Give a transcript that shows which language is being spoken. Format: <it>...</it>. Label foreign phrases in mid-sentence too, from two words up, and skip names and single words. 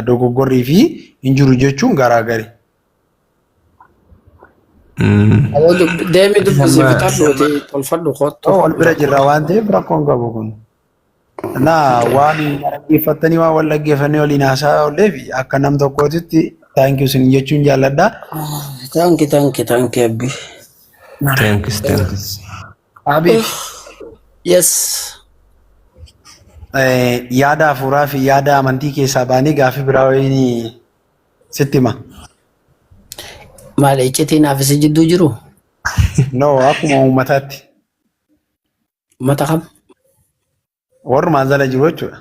<om>Dogoggorrii fi hin jiru jechuun garaagari. Deemi dubbisi fixadhuuti tolfadhu kottu. Wal bira jirra waan ta'eef rakkoon qabu kun. Naa waan dhaggeeffattanii waan wal dhaggeeffannee waliin haasaa oolleef akka nam tokkootitti</om> <en>thank you</en> <om>sin jechuun jaalladha.</om> <en>Thank you abbi. Thanks.</en> <om>Abi.</om> <en>Yes.</en> <om>Yaada hafuuraa fi yaada amantii keessaa baanii gaaffii biraa wayii sitti hima. Maal iccitii naaf isi jidduu jiru? No, akkuma uummataatti. Uummata kam? Warrumaa jala jiru jechuudha.</om>